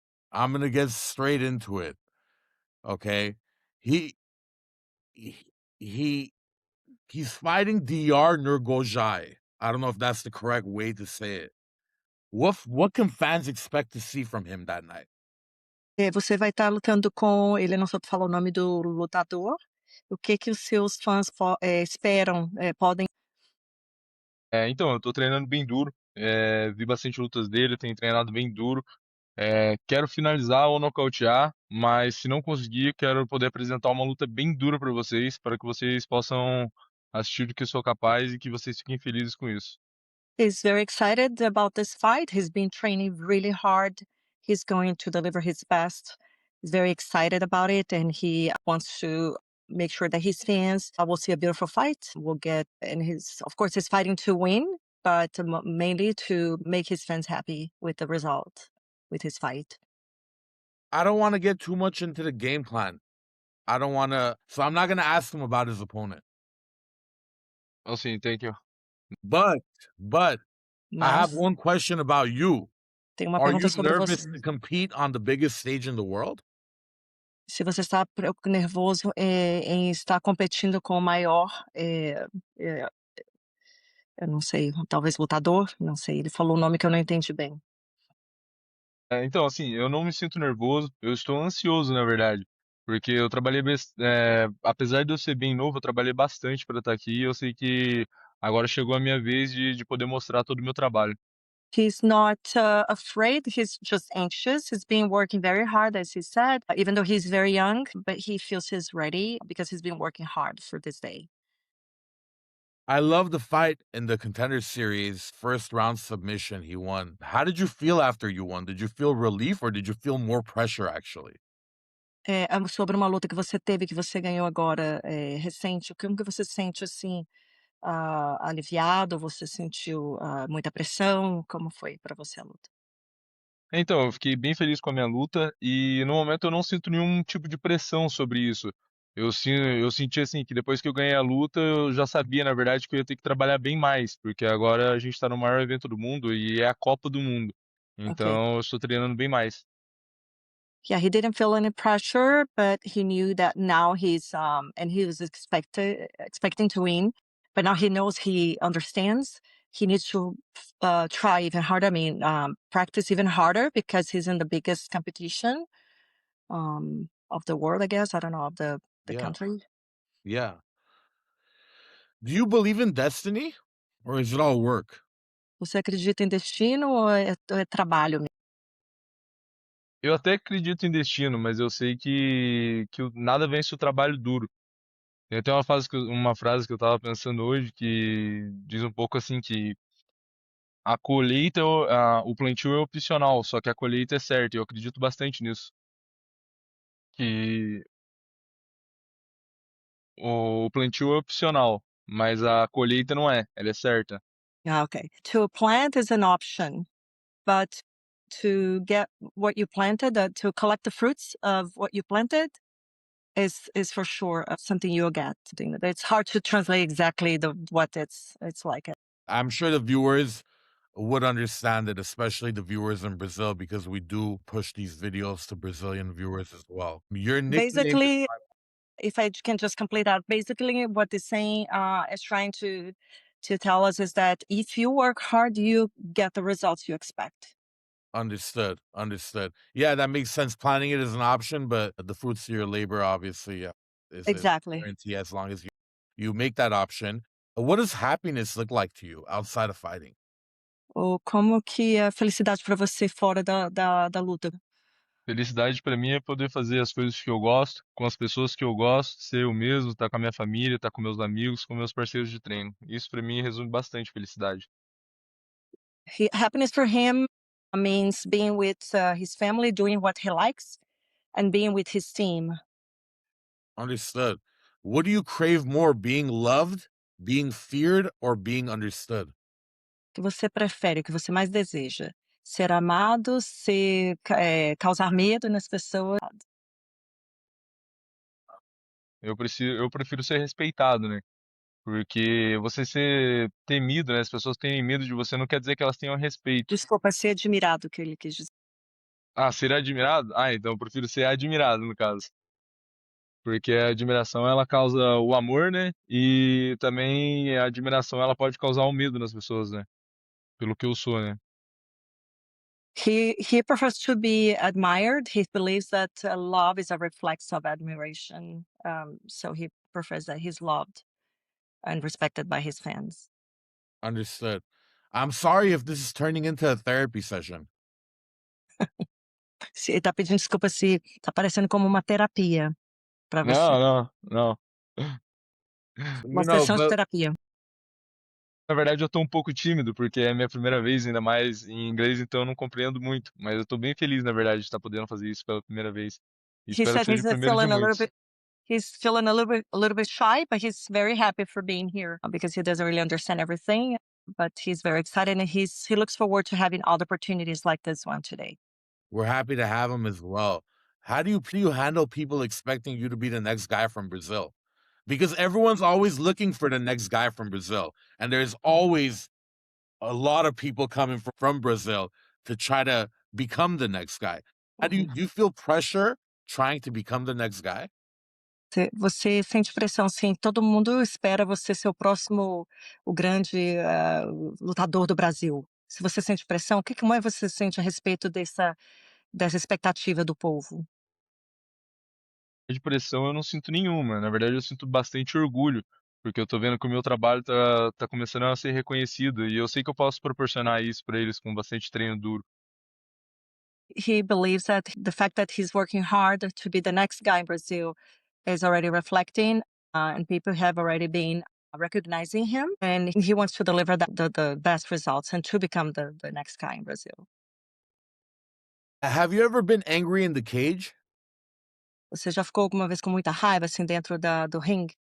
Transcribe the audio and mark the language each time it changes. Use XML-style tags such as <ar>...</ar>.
<en>I'm gonna get straight into it. Okay. He he he- he's fighting DR Nurgojai. I don't know if that's the correct way to say it. What can fans expect to see from him that night?</en> <pt>Você vai estar lutando com ele não soube falar o nome do lutador. O que que os seus fãs esperam, podem Então, eu tô treinando bem duro. Vi bastante lutas dele, tenho treinado bem duro. Quero finalizar ou nocautear, mas se não conseguir, quero poder apresentar uma luta bem dura para vocês, para que vocês possam assistir do que sou capaz e que vocês fiquem felizes com isso.</pt> <en>He's very excited about this fight. He's been training really hard. He's going to deliver his best. He's very excited about it, and he wants to make sure that his fans will see a beautiful fight. Will get, and of course, he's fighting to win, but mainly to make his fans happy with the result with his fight. I don't want to get too much into the game plan. I don't want to, so I'm not gonna ask him about his opponent.</en> <pt>Assim,</pt> <en>thank you. But I have</en> <pt>Mas</pt> <en>one question about you.</en> <pt>tem uma</pt> <en>Are</en> <pt>pergunta</pt> <en>you</en> <pt>sobre</pt> <en>nervous</en> <pt>você.</pt> <en>to compete on the biggest stage in the world?</en> <pt>Se você está nervoso em estar competindo com o maior, eh, eu não sei, talvez lutador, não sei, ele falou um nome que eu não entendi bem. Então, assim, eu não me sinto nervoso, eu estou ansioso, na verdade, porque eu trabalhei, apesar de eu ser bem novo, eu trabalhei bastante para estar aqui e eu sei que agora chegou a minha vez de poder mostrar todo o meu trabalho.</pt> <en>He's not afraid, he's just anxious. He's been working very hard, as he said, even though he's very young, but he feels he's ready because he's been working hard for this day. I love the fight in the Contender Series, first round submission he won. How did you feel after you won? Did you feel relief or did you feel more pressure actually?</en> <pt>Sobre uma luta que você teve, que você ganhou agora, recente, como que você se sente, assim, aliviado? Você sentiu, muita pressão? Como foi para você a luta? Então, eu fiquei bem feliz com a minha luta e no momento eu não sinto nenhum tipo de pressão sobre isso. Eu senti assim que depois que eu ganhei a luta, eu já sabia, na verdade, que eu ia ter que trabalhar bem mais, porque agora a gente está no maior evento do mundo e é a Copa do Mundo. Ok. Então, eu estou treinando bem mais.</pt> <en>Yeah, he didn't feel any pressure, but he knew that now and he was expecting to win, but now he knows, he understands he needs to try even harder. I mean, practice even harder because he's in the biggest competition of the world, I guess. I don't know, of the Yeah. country. Yeah. Do you believe in destiny or is it all work?</en> <pt>Você acredita em destino ou é trabalho? Eu até acredito em destino, mas eu sei que nada vence o trabalho duro. Tem até uma frase que eu estava pensando hoje que diz um pouco assim que a colheita, o plantio é opcional, só que a colheita é certa. E eu acredito bastante nisso. Que o plantio é opcional, mas a colheita não é, ela é certa.</pt> <en>Ah, okay. To plant is an option, but to get what you planted, to collect the fruits of what you planted is for sure something you'll get. It's hard to translate exactly what it's like. I'm sure the viewers would understand it, especially the viewers in Brazil, because we do push these videos to Brazilian viewers as well. Your nickname is Basically, if I can just complete that, basically what it's saying is trying to tell us is that if you work hard, you get the results you expect. understood. Understood. Yeah, that makes sense. Planning it is an option, but the fruits of your labor, obviously, is a Exactly. guarantee as long as you make that option. What does happiness look like to you outside of fighting?</en> <pt>Ou como que é a felicidade para você fora da luta? Felicidade pra mim é poder fazer as coisas que eu gosto, com as pessoas que eu gosto, ser eu mesmo, estar com a minha família, estar com meus amigos, com meus parceiros de treino. Isso pra mim resume bastante felicidade.</pt> <en>Happiness for him means being with his family, doing what he likes, and being with his team. Understood. What do you crave more, being loved, being feared, or being understood?</en> <pt>O que você prefere, o que você mais deseja? Ser amado, causar medo nas pessoas? Eu prefiro ser respeitado, né? Porque você ser temido, né? As pessoas terem medo de você não quer dizer que elas tenham respeito. Desculpa, ser admirado, que ele quis dizer. Ah, ser admirado? Ah, então eu prefiro ser admirado, no caso. Porque a admiração ela causa o amor, né? E também a admiração ela pode causar o medo nas pessoas, né? Pelo que eu sou, né?</pt> <en>He prefers to be admired. He believes that love is a reflex of admiration. So he prefers that he's loved and respected by his fans. Understood. I'm sorry if this is turning into a therapy session.</en> <pt>Se ele tá pedindo desculpa se tá parecendo como uma terapia para você, Não, não, não. uma</pt> <en>No,</en> <pt>sessão de</pt> <en>but</en> <pt>terapia. Na verdade, eu tô um pouco tímido, porque é minha primeira vez, ainda mais em inglês, então eu não compreendo muito. Mas eu tô bem feliz, na verdade, de estar podendo fazer isso pela primeira vez. E</pt> <en>He</en> <pt>espero que</pt> <en>said</en> <pt>seja o primeiro de muitos.</pt> <en>he's feeling a little bit shy, but he's very happy for being here because he doesn't really understand everything. But he's very excited and he looks forward to having other opportunities like this one today. we're happy to have him as well. How do you handle people expecting you to be the next guy from Brazil? Because everyone's always looking for the next guy from Brazil, and there's always a lot of people coming from Brazil to try to become the next guy. How do you feel pressure trying to become the next guy?</en> <pt>Você sente pressão, sim. Todo mundo espera você ser o próximo, o grande lutador do Brasil. Se você sente pressão, como é que você sente a respeito dessa expectativa do povo? De pressão eu não sinto nenhuma. Na verdade, eu sinto bastante orgulho, porque eu tô vendo que o meu trabalho tá começando a ser reconhecido. E eu sei que eu posso proporcionar isso pra eles com bastante treino duro.</pt> <en>He believes that the fact that he's working hard to be the next guy in Brazil is already reflecting, and people have already been recognizing him, and he wants to deliver the best results and to become the next guy in Brazil. Have you ever been angry in the cage?</en> <pt>Você já ficou alguma vez com muita raiva, assim, dentro do ringue?</pt>